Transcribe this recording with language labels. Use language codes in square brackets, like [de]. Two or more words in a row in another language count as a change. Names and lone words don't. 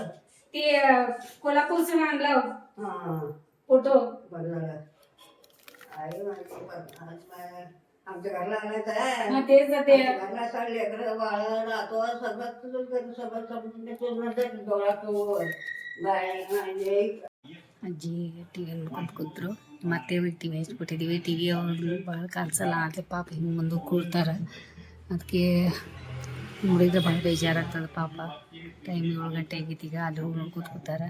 [mr] ते कोल्हापूरचं आणलं फोटो. आमच्या घरला आणायचं हा तेच ते घरला सगळं लेकरं बाळ राहतो सगळं सगळं डोळ्यातून [kn] ಅಜ್ಜಿ ಟಿವಿ ನೋಡ್ಕೊಂಡು ಕುಂತ್ರು. ಮತ್ತೆ ಟಿವಿ ಹಚ್ಬಿಟ್ಟಿದ್ದೀವಿ. ಟಿವಿ ಅವ್ರು ಭಾಳ ಕಾಣಿಸಲ್ಲ ಆದರೆ ಪಾಪ ಹಿಂಗೆ ಮುಂದೆ ಕೂರ್ತಾರೆ. ಅದಕ್ಕೆ ನೋಡಿದ್ರೆ ಭಾಳ ಬೇಜಾರಾಗ್ತದೆ ಪಾಪ. ಟೈಮ್ 7 ಗಂಟೆ ಆಗೈತಿ. ಈಗ ಅಲ್ಲಿ ಹೋಗಿ ನೋಡ್ಕೊತ ಕೂತಾರೆ.